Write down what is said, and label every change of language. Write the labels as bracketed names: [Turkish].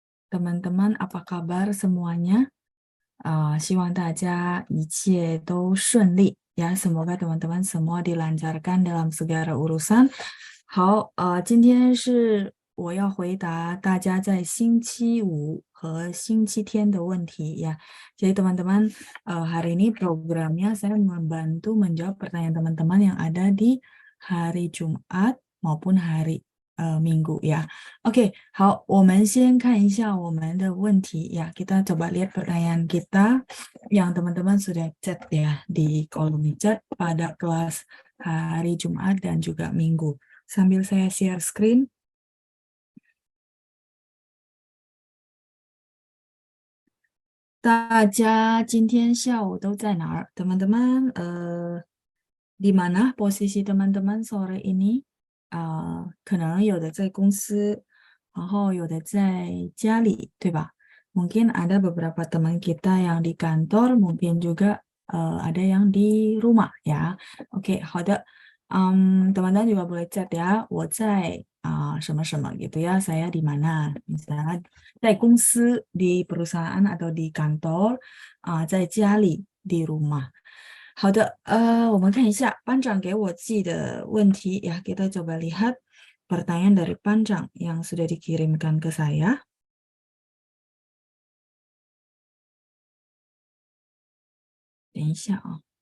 [Indonesian] Teman-teman, apa kabar semuanya? [Chinese] 希望大家一切都顺利 ya. [Indonesian] Semoga teman-teman semua dilancarkan dalam segala urusan. [Chinese] 好，今天是我要回答大家在星期五和星期天的问题ya. [Indonesian] Jadi teman-teman, hari ini programnya saya membantu menjawab pertanyaan teman-teman yang ada di hari Jumat maupun hari Minggu ya. [Chinese] Oke, 好，我们先看一下我们的问题ya. [Indonesian] Kita coba lihat pertanyaan kita yang teman-teman sudah chat ya di kolom chat pada kelas hari Jumat dan juga Minggu. Sambil saya share screen. [Chinese] 大家今天下午都在哪儿？ [Indonesian] Teman-teman, di mana posisi teman-teman sore ini? [Chinese] 可能有的在公司，然后有的在家里，对吧？ [Indonesian] Mungkin ada beberapa teman kita yang di kantor, mungkin juga ada yang di rumah ya. Oke, 好的。 teman-teman juga boleh chat ya, [Chinese] 我在什么什么 [Indonesian] gitu ya, saya di mana. Misalnya 在公司 di perusahaan atau di kantor, 在家里 di rumah. [Chinese] 好的，我们看一下班长给我寄的问题ya. [Indonesian] Kita coba lihat pertanyaan dari Panjang yang sudah dikirimkan ke saya. [Chinese] 等一下啊。